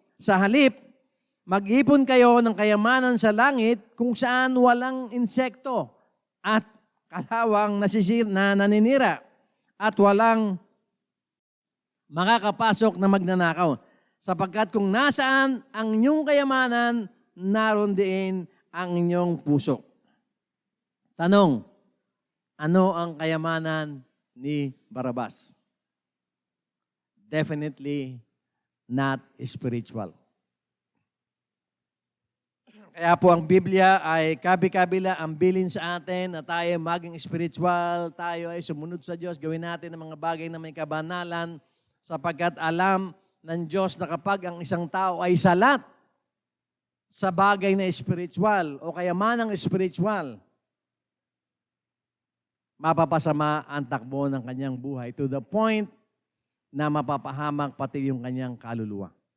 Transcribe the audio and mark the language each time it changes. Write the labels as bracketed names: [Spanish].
[Filipino] Sa halip, mag-ipon kayo ng kayamanan sa langit kung saan walang insekto at kalawang na naninira at walang makakapasok na magnanakaw. Sapagkat kung nasaan ang inyong kayamanan, naroon din ang inyong puso. Tanong, ano ang kayamanan ni Barabas? [English] Definitely not spiritual. [Filipino] Kaya po ang Biblia ay kabi-kabila ang bilin sa atin na tayo maging spiritual, tayo ay sumunod sa Diyos, gawin natin ang mga bagay na may kabanalan sapagkat alam ng Diyos na kapag ang isang tao ay salat sa bagay na spiritual o kayamanang spiritual, mapapasama ang takbo ng kanyang buhay [English] to the point [Filipino] na mapapahamak pati yung kanyang kaluluwa.